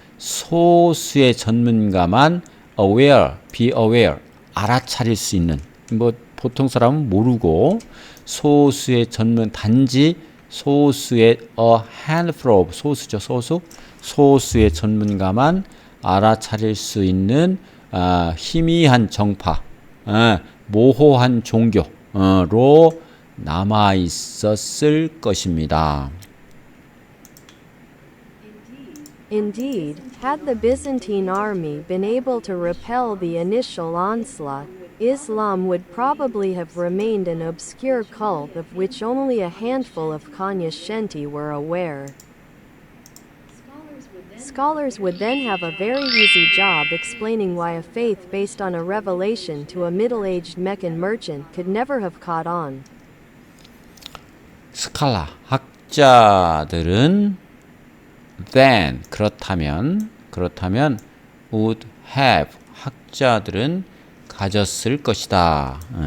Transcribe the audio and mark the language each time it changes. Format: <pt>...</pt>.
<ko>소수의 전문가만 aware, be aware, 알아차릴 수 있는, 뭐 보통 사람은 모르고 소수의 단지 소수의</ko> <en>a handful of,</en> <ko>소수죠, 소수의 전문가만 알아차릴 수 있는 희미한 정파, 모호한 종교로 남아 있었을 것입니다.</ko> <en>Indeed, had the Byzantine army been able to repel the initial onslaught, Islam would probably have remained an obscure cult of which only a handful of cognoscenti were aware. Scholars would then have a very easy job explaining why a faith based on a revelation to a middle-aged Meccan merchant could never have caught on.</en> <ko>스칼라, 학자들은 then, 그렇다면 would have, 학자들은 가졌을 것이다.</ko>